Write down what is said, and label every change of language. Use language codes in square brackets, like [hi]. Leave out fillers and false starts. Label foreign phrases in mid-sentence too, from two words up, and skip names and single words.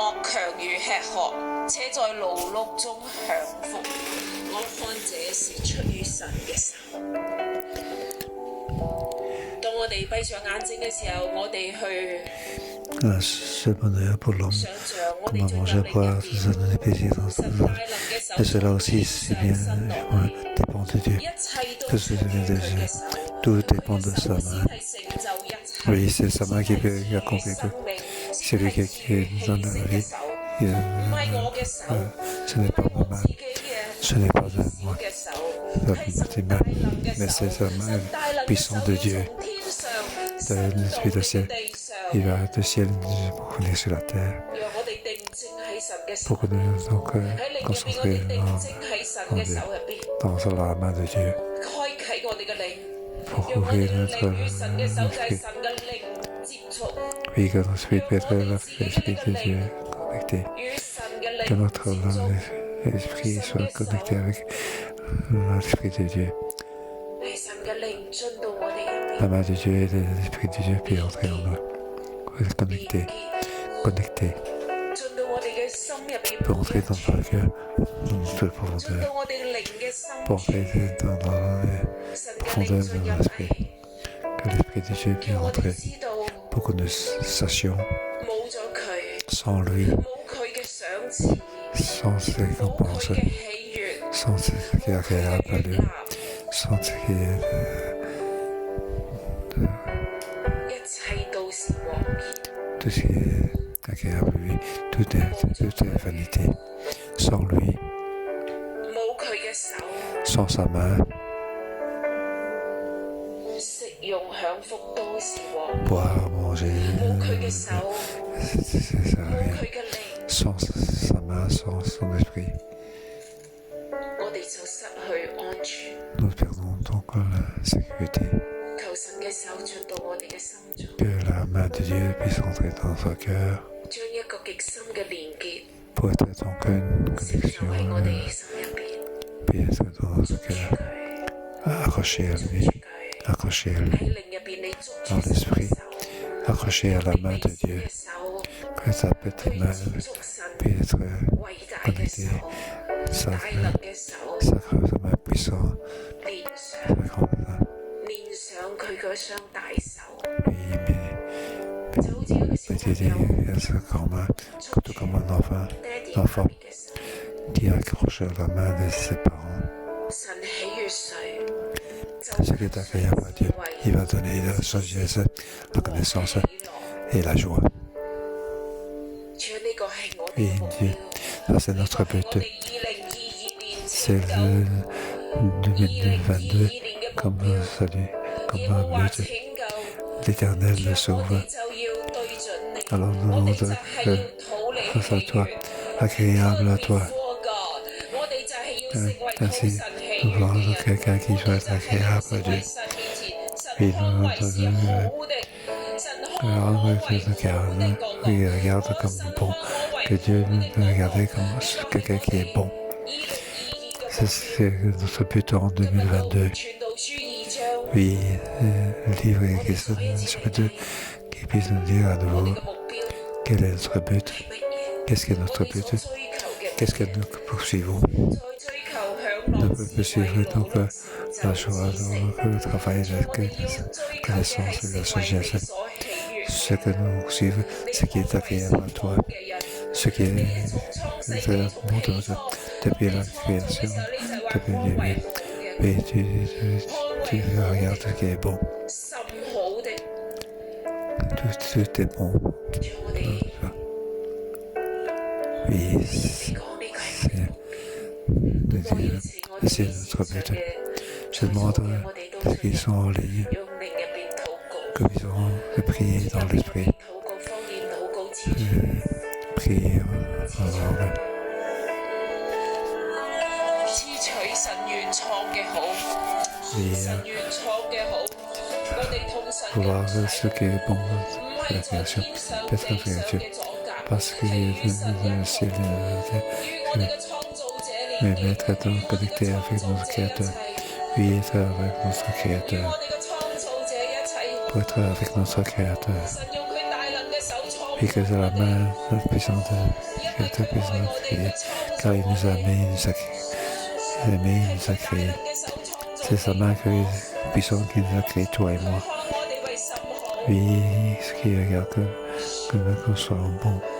[yue] 強如吃喝，且在勞碌中享福。我看這是出於神嘅手。當我哋閉上眼睛嘅時候，我哋去 [fr] se bonheur pour l'homme, [yue] 想像我哋 [fr] comment [yue] 進入 [fr] manger, [yue] 靈 [fr] boire, [yue] 入 [fr] se [yue] 邊， [fr] donner plaisir dans [yue] 神 [fr] son [yue] 大 [fr] âme. [yue] 能嘅手 [fr] Et cela [yue] 從 [fr] aussi, [yue] 天 [fr] c'est [yue] 上 [fr] bien, [yue] 伸落 [fr] ouais, [yue] 嚟， [fr] dépend de Dieu. [yue] 一切都 [fr] Que [yue] 出 [fr] ce [yue] 於 [fr] vient de [yue] 佢嘅 [fr] Dieu. [yue] 手。 [fr] Tout [yue] 佢 [fr] dépend [yue] 嘅 [fr] de [yue] 手 [fr] sa [yue] 先 [fr] main. [yue] 係成就一切。 [fr] Oui, c'est sa main qui peut [yue] 先係 [fr] accomplir [yue] 生 [fr] tout. [yue] 命， [fr] C'est [yue] 先 [fr] lui [yue] 係 [fr] qui nous [yue] 氣 [fr] donne [yue] 息 [fr] la [yue] 嘅 [fr] vie. [yue] 手， [fr] Il, [yue] 唔係我嘅手， [fr] ce n'est pas [yue] 唔係 [fr] ma [yue] 我 [fr] main, [yue] 自己嘅 [fr] ce n'est pas [yue] 小 [fr] de moi, [yue] 嘅手， [fr] la [yue] 係神 [fr] petite [yue] 大 [fr] main, [yue] 能嘅 [fr] mais [yue] 手。 [fr] c'est sa main [yue] 神大能嘅手 [fr] puissante de [yue] 要 [fr] Dieu. [yue] 從天上 [fr] De [yue] 伸到 [fr] l'esprit [yue] 呢 [fr] de [yue] 個 [fr] ciel, [yue] 地上， [fr] il va de ciel pour venir sur la terre. [yue] 讓我哋定睛喺神嘅手 [fr] Pour que nous donc [yue] 喺靈入邊，我 [fr] concentrer [yue] 哋定睛喺神嘅手入邊， [fr] dans la main de Dieu. [yue] 開啟我哋嘅靈， [fr] Pour [yue] 讓我哋 [fr] ouvrir [yue] 嘅 [fr] notre [yue] 靈與神嘅手就係 [fr] esprit. [yue] 神嘅靈接觸， [fr] Oui, que notre esprit peut être l'esprit de Dieu connecté. [yue] 與神嘅 [fr] Que [yue] 靈 [fr] notre [yue] 接觸。 [fr] esprit soit connecté avec l'esprit de Dieu. [yue] 係神嘅靈進到我哋入 [fr] La [yue] 邊， [fr] main de Dieu et l'esprit de Dieu peut entrer en nous. Connecté, connecté. [yue] 進到我哋嘅心入邊， [fr] Peut entrer dans notre cœur, dans toute [yue] 進 [fr] profondeur. [yue] 到我哋靈嘅心 [fr] Pour [yue] 田， [fr] entrer dans les [yue] 神嘅靈 [fr] profondeurs [yue] 進 [fr] de [yue] 入 [fr] notre esprit. [yue] 嚟， [fr] Que l'esprit de Dieu puisse [yue] 叫我哋 [fr] entrer. [yue] 知道 [fr] Pour que nous sachions, [yue] 冇咗佢， [fr] sans lui, [yue] 冇佢嘅賞賜， [fr] sans ses [yue] 冇佢 [fr] récompenses, [yue] 嘅喜悅， [fr] sans ce qui est agréable à [yue] 悅 [fr] lui, [yue] 納， [fr] sans ce qui est [yue] 一切都是枉然。 [fr] tout ce qui est agréable à lui, tout est vanité. Sans lui, [yue] 冇佢嘅手， [fr] sans sa main, [yue] 食用享福都是枉然。 [fr] boire, manger, [yue] 冇佢嘅手， [fr] ça sert à [yue] 冇 [fr] rien. [yue] 佢嘅靈， [fr] Sans sa main, sans son esprit, [yue] 我哋就失去安全。 [fr] nous perdons donc la sécurité. [yue] 求神嘅手進到我哋嘅心中， [fr] Que la main de Dieu puisse entrer dans notre cœur [yue] 將一個極深嘅連結 [fr] pour être donc une [yue] 成就 [fr] connexion [yue] 喺我哋心入邊， [fr] puis être dans notre [yue] 捉住 [fr] cœur, [yue] 佢， [fr] accroché à [yue] 捉 [fr] lui, [yue] 住佢。 [fr] accroché à [yue] 喺 [fr] lui, [yue] 靈入邊，你捉 [fr] dans [yue] 住神嘅 [fr] l'esprit, [yue] 手， [fr] accroché à la main de [yue] 你 [fr] Dieu, [yue] 嘅手， [fr] que sa [yue] 去 [fr] petite main [yue] 接觸神 [fr] puisse être [yue] 偉大嘅手， [fr] sa [yue] 大能嘅手， [fr] sa main puissante, [yue] 連上 [fr] sa grande main. [yue] 連上佢嗰雙大手， [fr] Oui, mais [yue] 就好似一個小 [fr] mettez [yue] 朋友 [fr] sa grande main, [yue] 捉 [fr] tout [yue] 住 [fr] comme un enfant [yue] 爹哋媽 [fr] enfant [yue] 咪嘅手。 [fr] qui accroche la main de ses parents. [yue] 神喜悅誰， [fr] Ce qui est agréable à Dieu, il va donner la sagesse, la connaissance [yue] 喜樂。 [fr] et la joie. [yue] 主，呢個係我哋 [fr] Oui, [yue] 嘅目 [fr] Dieu, [yue] 標。 [fr] ça c'est notre [yue] 我 [fr] but. [yue] 哋2022年 [fr] C'est [yue] 拯救 [fr] le 2022 comme un salut, [yue] 耶 [fr] comme [yue] 和 [fr] un [yue] 華 [fr] but. [yue] 拯救， [fr] L'Éternel le [yue] 我 [fr] sauve. [yue] 哋就要對準你， [fr] Alors [yue] 我 [fr] nous [yue] 哋就 [fr] devons [yue] 係要討你 [fr] face à [yue] 喜 [fr] toi, [yue] 悅。 [fr] agréable à toi. [yue] 我哋就係要成為討 [fr] Ainsi, [yue] 神喜 [fr] nous [yue] 悅 [fr] voulons [yue] 嘅人。 [fr] quelqu'un qui [yue] 我哋 [fr] soit [yue] 就係要 [fr] agréable à [yue] 成為 [fr] Dieu. [yue] 神面前，神 [fr] Puis [yue] 看 [fr] nous [yue] 為是好的，神看我 [fr] Alors, [yue] 為 [fr] que nous [yue] 好的 [fr] regarde, [yue] 講 [fr] oui, [yue] 講。 [fr] regarde [yue] 神 [fr] comme [yue] 看 [fr] bon, [yue] 我為 [fr] que Dieu [yue] 好的 [fr] nous [yue] 講 [fr] regarde [yue] 講。 [fr] comme quelqu'un qui est bon. 2022 Ça, c'est notre but en 2022. [yue] 傳道書2章， [fr] Oui, le livre qui chapitre 2, qui puisse nous dire à [yue] 我哋 [fr] nouveau [yue] 嘅目標 [fr] quel est notre but, [yue] 係乜嘢？ [fr] qu'est-ce que [yue] 我 [fr] notre [yue] 哋所 [fr] but, [yue] 追求嘅 [fr] qu'est-ce que nous poursuivons. [yue] 再追求享 [fr] Nous [yue] 樂智慧 [fr] poursuivre donc [yue] 努力 [fr] la [yue] 成 [fr] joie [yue] 就知識。 [fr] dans le travail, [yue] 我哋要 [fr] la [yue] 追求嘅 [fr] connaissance [yue] 係 [fr] et la [yue] 成為你 [fr] sagesse. [yue] 所喜悅 [fr] Ce que nous poursuivons, ce qui est agréable à toi, [yue] 嘅人。 [fr] ce qui est [yue] 從創世 [fr] de [yue] 記從 [fr] bon [yue] 起 [fr] de [yue] 初 [fr] depuis la [yue] 你創造嘅 [fr] création, [yue] 時候，你就係話 [fr] depuis [yue] 看 [fr] le [yue] 為 [fr] début. [yue] 好嘅， [fr] Oui, tu regardes ce qui est bon. [yue] 甚好的。 [fr] Tout est bon. [yue] 主，我哋 [fr] Oui, [yue] 講呢個係 [fr] c'est de [yue] 我邀 [fr] Dieu. [yue] 請我哋 [fr] C'est [yue] 線 [fr] notre [yue] 上 [fr] but. [yue] 嘅 [fr] Je demande [yue] 我哋都 [fr] à ceux qui [yue] 進 [fr] sont en ligne [yue] 入用靈入邊禱告， [fr] que nous aurons de prier dans l'esprit, [yue] 禱告方言禱告之處， [fr] prier en langue, [yue] 支取神原創嘅好， [fr] et [yue] 神原創嘅好，我哋同神 [fr] voir [yue] 嘅 [fr] ce qui est bon [yue] 唔 [fr] de [yue] 係 [fr] la [yue] 在 [fr] création, [yue] 天上 [fr] peut-être [yue] 地 [fr] la [yue] 上 [fr] créature, [yue] 嘅阻隔， [fr] parce qu'il [yue] 係 [fr] y [yue] 與神 [fr] a [yue] 一 [fr] le ciel [yue] 與我哋嘅創造者連 [fr] mais [yue] 結， [fr] être donc connecté avec notre Créateur, oui, être avec notre [yue] 與 [fr] Créateur, [yue] 我哋嘅創造者一齊。 [fr] pour être avec notre Créateur. [yue] 神用佢大能嘅手創 [fr] et que c'est la main puissante de prier, car il nous a aimés, il nous a créés. C'est sa main puissante qui nous a créés, toi et moi. Oui, ce qui regarde que nous soyons bons.